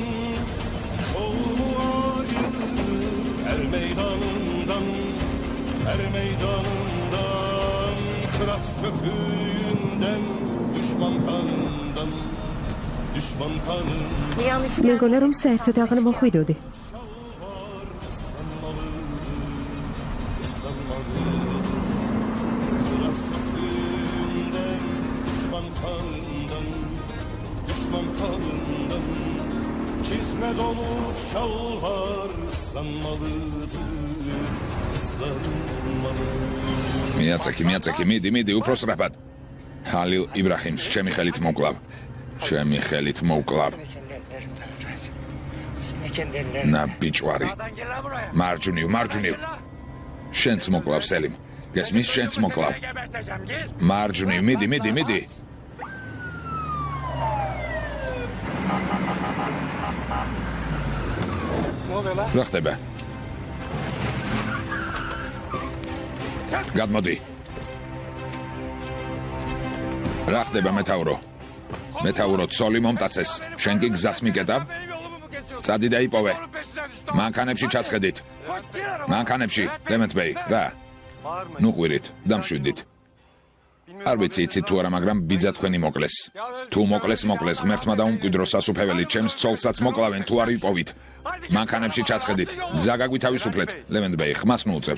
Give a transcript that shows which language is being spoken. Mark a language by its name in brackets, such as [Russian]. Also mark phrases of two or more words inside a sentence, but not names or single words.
[Turkish] Çoğunu ayırır her meydanından, her meydanından. Kırat köpüğünden, düşman kanından, düşman kanından. [Georgian] მეგონა რომ საერთოდ აღარ მოხვიდოდი. [Turkish] Kırat köpüğünden, düşman kanından, düşman kanından. Çizme dolup şalvar ıslanmalıdır, ıslanmalıdır. [Georgian] მიაწექი, მიდი, უფრო სწრაფად. ჰალილ იბრაჰიმს ჩემი ხელით მოკვლავ. ნა ბიჭვარი. მარჯვნივ. შენც მოკლავ სელიმ. გესმის, შენც მოკლავ. [Turkish] Geberteceğim gel. [Georgian] მარჯვნივ, მიდი. [Turkish] Ne oluyor lan? [Georgian] რა ხდება? გადმოდი. რა ხდება მეთაურო? მეთაურო, ცოლი მომტაცეს. შენ კი გზას მიკეტავ? [Turkish] Benim yolumu mu kesiyorsun? [Georgian] წადი და იპოვე. [Turkish] Onun peşine düştüm. [Georgian] მანქანებში ჩასხედით. [Turkish] Koş gir arabaya. [Georgian] მანქანებში, დემეთბეი, რა? ნუ ყვირით, დამშვიდით. არ ვიცი იცით თუ არა, მაგრამ ბიძა თქვენი მოკლეს. თუ მოკლეს, ღმერთმა დაუმკვიდრო სასუფეველი, ჩემს ცოლსაც მოკლავენ თუ არ იპოვით. მანქანებში ჩასხედით. გზა გაგვითავისუფლეთ. ლევენდბეი, ხმას ნუუწევთ.